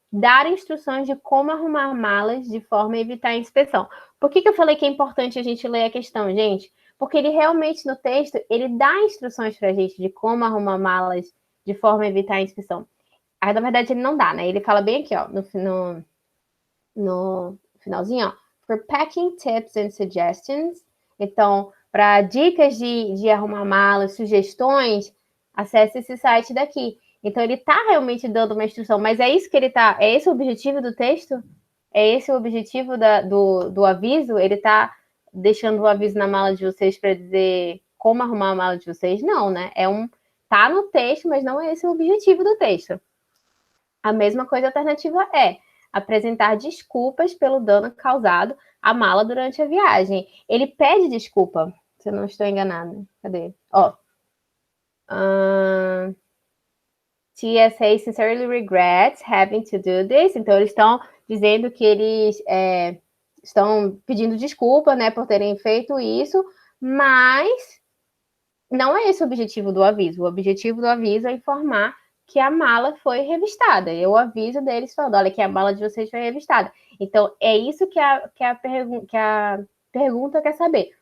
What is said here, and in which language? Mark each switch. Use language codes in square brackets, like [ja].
[pt] Dar instruções de como arrumar malas de forma a evitar a inspeção. Por que eu falei que é importante a gente ler a questão, gente? Porque ele realmente, no texto, ele dá instruções para a gente de como arrumar malas de forma a evitar a inspeção. Aí, na verdade, ele não dá, né? Ele fala bem aqui, ó, no finalzinho, ó. [en] For packing tips and suggestions. [pt] Então, para dicas de arrumar malas, sugestões, acesse esse site daqui. Então, ele está realmente dando uma instrução, mas é isso que ele está... É esse o objetivo do texto? É esse o objetivo do aviso? Ele está deixando o aviso na mala de vocês para dizer como arrumar a mala de vocês? Não, né? Tá no texto, mas não é esse o objetivo do texto. A mesma coisa, a alternativa é apresentar desculpas pelo dano causado à mala durante a viagem. Ele pede desculpa, se eu não estou enganada. Cadê? Ó. [en] TSA sincerely regrets having to do this. [pt] Então, eles estão dizendo que eles estão pedindo desculpa, né, por terem feito isso, mas não é esse o objetivo do aviso. O objetivo do aviso é informar que a mala foi revistada. Eu aviso deles falando, olha, que a mala de vocês foi revistada. Então, é isso que a pergunta quer saber.